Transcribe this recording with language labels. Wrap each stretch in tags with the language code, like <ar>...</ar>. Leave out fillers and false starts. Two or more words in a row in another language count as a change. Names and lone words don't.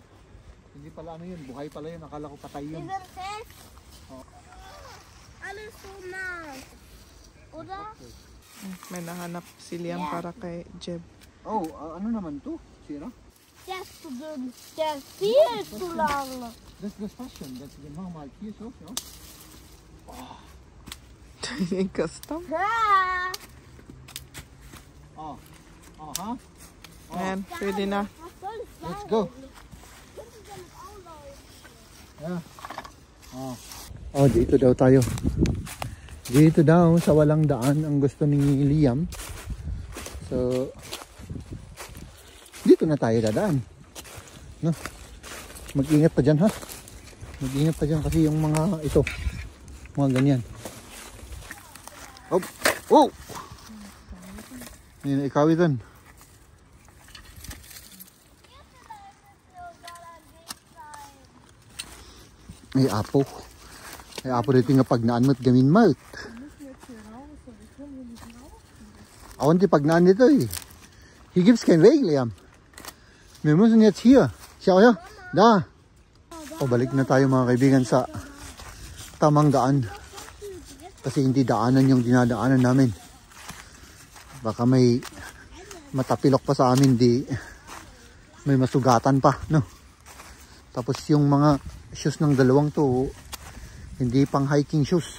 <tl>Hindi pala ano yun, buhay pala yun. Akala ko patay yun. May nahanap si Liam para kay Jeb. Oh, ano naman to? Sira?</tl> <de>Der ist viel zu lang.</de> <en>That's the fashion. That's the normal here, so. Custom.</en> <de>Ja.</de> <tl>Oh, ha? Ayan, pwede na.</tl> <de>Was soll ich</de> <en>Let's</en> <de>sagen?</de> <en>go.</en> <de>Können Sie damit auch laufen?</de> <en>Yeah.</en> <tl>Oh, dito daw tayo. Dito daw sa walang daan ang gusto ni Liam. So, dito na tayo dadaan. No? Mag-ingat pa dyan, ha? Mag-ingat pa dyan kasi yung mga ito. Mga ganyan. Oh! Oh! Yan, ikaw ito. Ay, apo.</tl> <ilo>Ay, apo dito nga pagnaan mo't gamin mo't. Awan die pagnaan dito eh.</ilo> <de>Hier gibt's keinen Weg, Liam. Wir müssen jetzt hier. Schau her. Da.</de> <tl>O, balik na tayo mga kaibigan sa tamang daan. Kasi hindi daanan yung dinadaanan namin. Baka may matapilok pa sa amin, di may masugatan pa, no? Tapos yung mga shoes ng dalawang to, hindi pang</tl> <en>hiking shoes.</en>